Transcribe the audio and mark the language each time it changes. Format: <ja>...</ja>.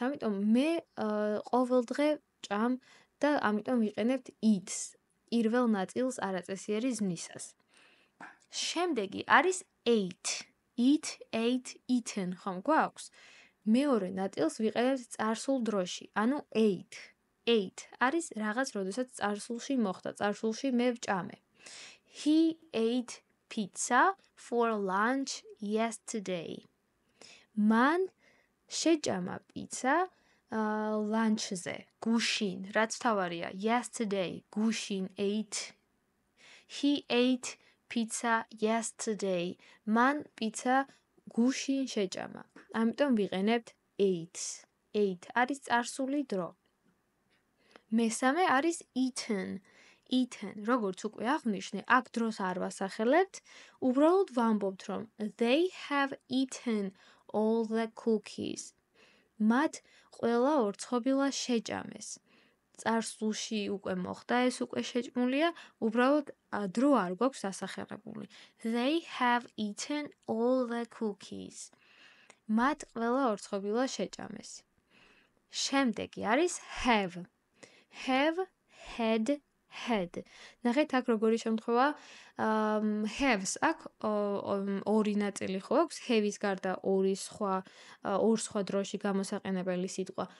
<ka>ამიტომ მე ყოველდღე ვჭამ და ამიტომ ვიყენებთ eats, პირველ ნაწილს არაწესიერი ზმნისას. შემდეგი არის ate. Eat, ate, eaten, ხომ გვაქვს? მეორე ნაწილს ვიყენებთ წარსულ დროში, ანუ ate. Ate არის რაღაც, როდესაც წარსულში მოხდა, წარსულში მე ვჭამე.</ka> <en>He ate pizza for lunch yesterday.</en> <ka>მან შეჭამა პიცა ლანჩზე, გუშინ, რაც თავარია, yesterday, გუშინ ate.</ka> <en>He ate pizza yesterday.</en> <ka>მან პიცა გუშინ შეჭამა. ამიტომ ვიყენებთ ate. Ate არის წარსული დრო. მესამე არის eaten. Eaten, როგორც უკვე აღნიშნე, აქ დროს არ ვასახელებთ, უბრალოდ ვამბობთ, რომ</ka> <en>they have eaten all the cookies.</en> <ka>მათ ყველა ორცხობილა შეჭამეს. წარსულში უკვე მოხდა ეს უკვე შეჭმულია, უბრალოდ დრო არ გვაქვს დასახელებული.</ka> <en>They have eaten all the cookies.</en> <ka>მათ ყველა ორცხობილა შეჭამეს. შემდეგი არის have. Have, had, had. ნახეთ აქ როგორი შემთხვევა have-ს აქ ორი ნაწილი ხო აქვს, have-ის გარდა ორ სხვა დროში გამოსაყენებელი სიტყვა.</ka>